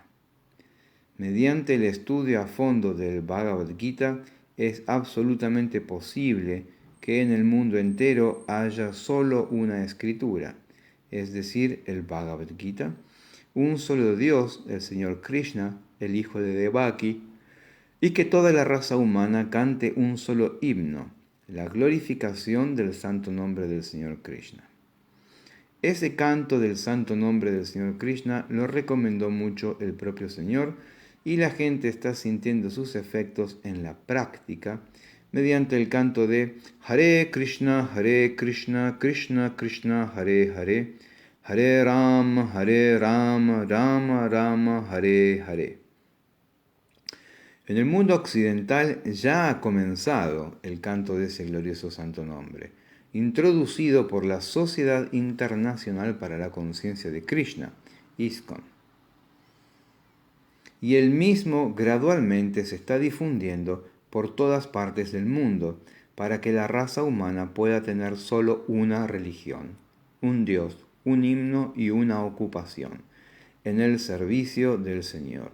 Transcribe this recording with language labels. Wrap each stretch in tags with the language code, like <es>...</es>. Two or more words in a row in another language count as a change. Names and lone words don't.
<es>Mediante el estudio a fondo del Bhagavad Gita es absolutamente posible que en el mundo entero haya solo una escritura, es decir, el Bhagavad Gita, un solo Dios, el Señor Krishna, el hijo de Devaki, y que toda la raza humana cante un solo himno, la glorificación del santo nombre del Señor Krishna. Ese canto del santo nombre del Señor Krishna lo recomendó mucho el propio Señor y la gente está sintiendo sus efectos en la práctica mediante el canto de</es> <sa>Hare Krishna, Krishna Krishna, Hare Hare, Hare Rama, Rama Rama, Hare Hare.</sa> <es>En el mundo occidental ya ha comenzado el canto de ese glorioso santo nombre, introducido por la Sociedad Internacional para la Conciencia de Krishna, ISKCON. Y el mismo gradualmente se está difundiendo por todas partes del mundo para que la raza humana pueda tener solo una religión, un Dios, un himno y una ocupación, en el servicio del Señor.</es>